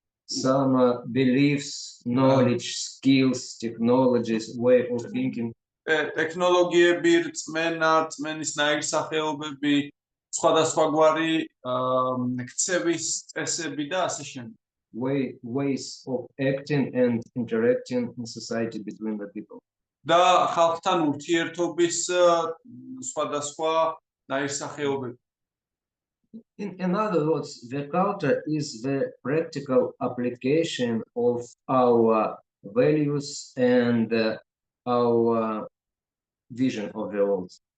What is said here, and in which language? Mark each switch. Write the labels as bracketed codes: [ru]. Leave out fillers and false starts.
[en] Some beliefs, knowledge, skills, technologies, way of thinking. [ka] ტექნოლოგიები, რწმენა, რწმენის ნაირსახეობები, სხვადასხვაგვარი ქცევის წესები და ასე შემდეგ. [en] Ways of acting and interacting in society between the people. [ka] და ხალხთან ურთიერთობის სხვადასხვა ნაირსახეობები. [en] In other words, the culture is the practical application of our values and our vision of the world.